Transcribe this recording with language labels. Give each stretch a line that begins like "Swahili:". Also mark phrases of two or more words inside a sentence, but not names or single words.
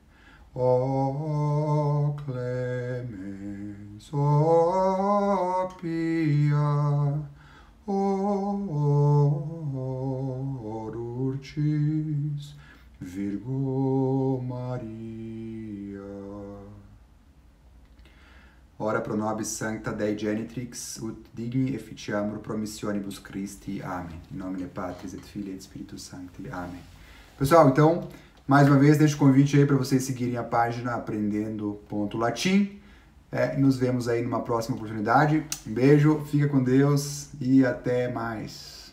Latin: O clemens, o pia, o dulcis Virgo Maria. Ora pro nobis sancta Dei genitrix, ut digni efficiamur promissionibus Christi.
Portuguese: Amém. Em nome
Latin: Patris et Filii et Spiritus Sancti.
Portuguese: Amém. Pessoal, então, mais uma vez, deixo o convite aí para vocês seguirem a página aprendendo.latim. Nos vemos aí numa próxima oportunidade. Um beijo, fica com Deus e até mais.